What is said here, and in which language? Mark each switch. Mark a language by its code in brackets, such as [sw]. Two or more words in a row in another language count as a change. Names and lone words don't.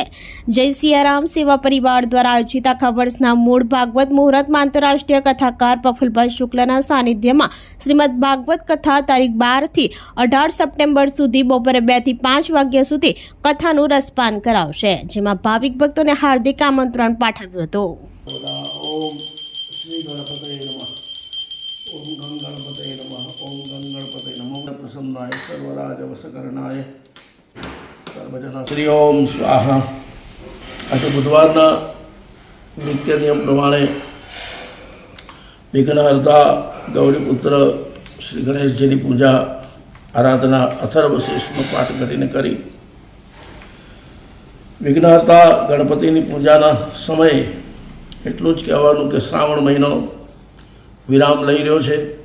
[gu] જય સિયારામ સેવા પરિવાર દ્વારા આયોજિત આખા વર્ષના મૂળ ભાગવત મુહૂર્તમાં આંતરરાષ્ટ્રીય કથાકાર પ્રફુલભાઈ શુક્લના સાનિધ્યમાં શ્રીમદ ભાગવત કથા તારીખ 12 થી 18 સપ્ટેમ્બર સુધી બપોરે 2 થી 5 વાગ્યા સુધી કથાનું રસપાન કરાવશે, જેમાં ભાવિક ભક્તોને હાર્દિક આમંત્રણ પાઠવ્યું હતું. [sa] ओम गं गणपतये नमः. ओम गं गणपतये नमः. प्रसन्नाय सर्वराज वशकरणाय सर्वजन श्री ओम स्वाहा. [gu] આજે બુધવારના નિત્ય નિયમ પ્રમાણે વિઘ્નહર્તા ગૌરીપુત્ર શ્રી ગણેશજીની પૂજા આરાધના અથર્વ શીર્ષનો પાઠ કરીને કરી વિઘ્નહર્તા ગણપતિની પૂજાના સમયે એટલું જ કહેવાનું કે શ્રાવણ મહિનો વિરામ લઈ રહ્યો છે,